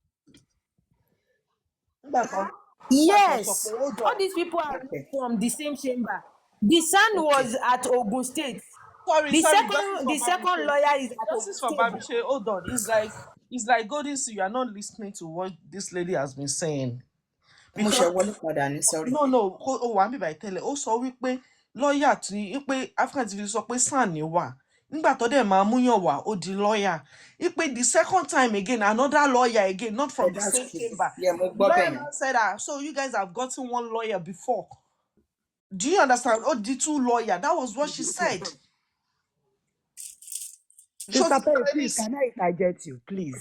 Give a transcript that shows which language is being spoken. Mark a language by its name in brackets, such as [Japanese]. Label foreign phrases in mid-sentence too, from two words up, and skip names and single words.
[English] Yes, Hold all on. these people are Okay. from the same chamber. The son was at Ogun State. Sorry, The Justice for second Bamishe. lawyer is at Ogun Justice for State. Bamishe, hold on. It's like Goldenseal, you are not listening to what this lady has been saying. [Yoruba] Mo ṣe [English] Because [Yoruba] wọlé padà ní, [English] sorry. no, [Yoruba] ó wà níbà ìtẹ́lẹ̀, ó sọ wípé lọ́ọ̀yà tí wípé African TV sọ pé sàn ní wà. Nígbà tó dẹ̀ máa múyàn wá, ó di lọ́ọ̀yà. [English] Wípé the second time again, another lawyer again, not from the That's same true. chamber. [Yoruba] Yeah, mo [English] The [Yoruba] gbọ́ [English] lawyer [Yoruba] bẹ́ẹ̀ [English] now [Yoruba] yẹn. [English] said, so you guys have gotten one lawyer before. Do you understand? Oh, the two lawyer. That was what she said. Sister Perry, please, can I interject you, please?